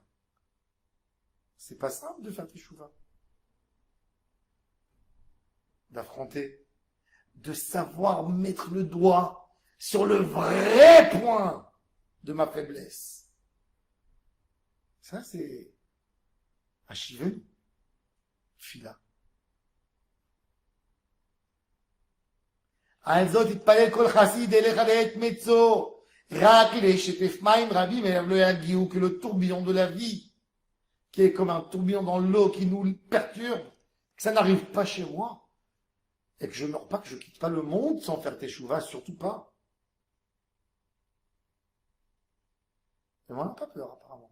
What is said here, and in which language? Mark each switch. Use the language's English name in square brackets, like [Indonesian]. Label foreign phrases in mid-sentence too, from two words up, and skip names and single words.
[French] C'est pas simple de faire tes chouvas. D'affronter, de savoir mettre le doigt sur le vrai point de ma faiblesse. Ça, c'est Achiven, Fila. [Hebrew] על זאת יתפלל כל חסיד אליך לעת מצוא, רק לשטף מים רבים אליו לא יגיעו, [French] que le tourbillon de la vie, qui est comme un tourbillon dans l'eau qui nous perturbe, que ça n'arrive pas chez moi, et que je ne meurs pas, que je ne quitte pas le monde sans faire teshuva, surtout pas. Mais on n'a pas peur, apparemment.